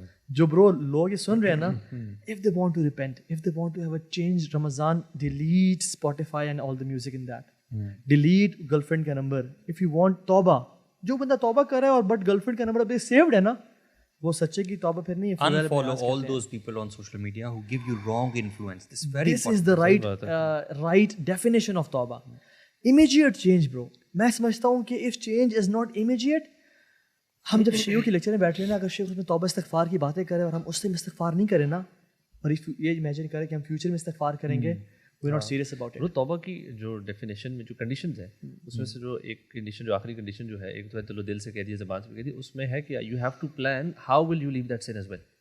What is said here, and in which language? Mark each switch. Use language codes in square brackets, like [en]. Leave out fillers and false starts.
[ur] جو برو لوگ یہ سن رہے ہیں نا, [en] If they want to repent, if they want to have a change Ramzan, delete Spotify and all the music in that, delete girlfriend کا number. If you want [ur] توبہ, جو بندہ توبہ کر رہا ہے اور بٹ گرل فرینڈ کا نمبر ابھی سیوڈ ہے نا, وہ سچے کی توبہ پھر نہیں ہے. [en] Unfollow all those people on social media who give you wrong influence. This is very This is the right definition of توبہ. Immediate change bro. [ur] میں سمجھتا ہوں کہ [en] if change is not immediate, [ur] ہم جب شیعوں کی لیکچر میں بیٹھ رہے ہیں نا, اگر شیخ اس میں توبہ استغفار کی باتیں کریں اور ہم اس سے استغفار نہیں کریں نا, اور یہ امیجن کریں کہ ہم فیوچر میں استغفار کریں گے, [en] We are not serious about it. [ur] توبہ کی جو ڈیفینیشن میں جو کنڈیشنز ہیں, اس میں سے جو ایک کنڈیشن, جو آخری کنڈیشن جو ہے, ایک تو ہے دل سے کہہ دیا, زبان سے کہہ دیا, اس میں ہے کہ [en] You have to plan how will you leave that sin as well.